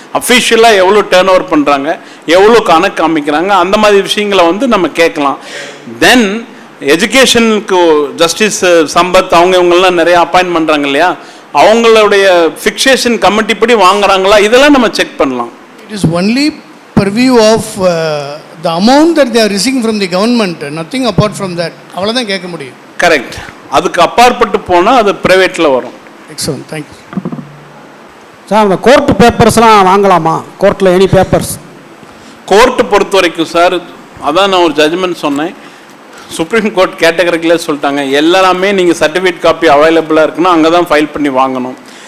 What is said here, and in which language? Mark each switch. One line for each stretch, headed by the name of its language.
Tamil: அஃபிஷியலாக எவ்வளோ turn over பண்ணுறாங்க, எவ்வளோ கணக்கு காமிக்கிறாங்க, அந்த மாதிரி விஷயங்களை வந்து நம்ம கேட்கலாம். தென் எஜுகேஷனுக்கு ஜஸ்டிஸ் சம்பத் அவங்க இவங்கெல்லாம் நிறைய அப்பாயின்ட் பண்ணுறாங்க இல்லையா, அவங்களுடைய ஃபிக்சேஷன் கமிட்டி படி வாங்குறாங்களா, இதெல்லாம் நம்ம செக் பண்ணலாம்.
English: It is only purview of the amount that they are receiving from the government, nothing apart from that.
Tamil: அவ்வளோதான் கேட்க முடியும். கரெக்ட். அதுக்கு அப்பாற்பட்டு போனால் அது ப்ரைவேட்டில் வரும்.
English: excellent, thank you
Tamil: sir. அந்த கோர்ட் பேப்பர்ஸ்லாம் வாங்கலாமா? கோர்ட்டில் எனி பேப்பர்ஸ்? கோர்ட்டு பொறுத்த வரைக்கும் சார், அதான் நான் ஒரு ஜட்ஜ்மெண்ட் சொன்னேன், சுப்ரீம் கோர்ட் கேட்டகரிக்கிலே சொல்லிட்டாங்க, எல்லாமே நீங்கள் சர்டிஃபிகேட் காப்பி அவைலபிளாக இருக்குன்னா அங்கே தான் ஃபைல் பண்ணி வாங்கணும்.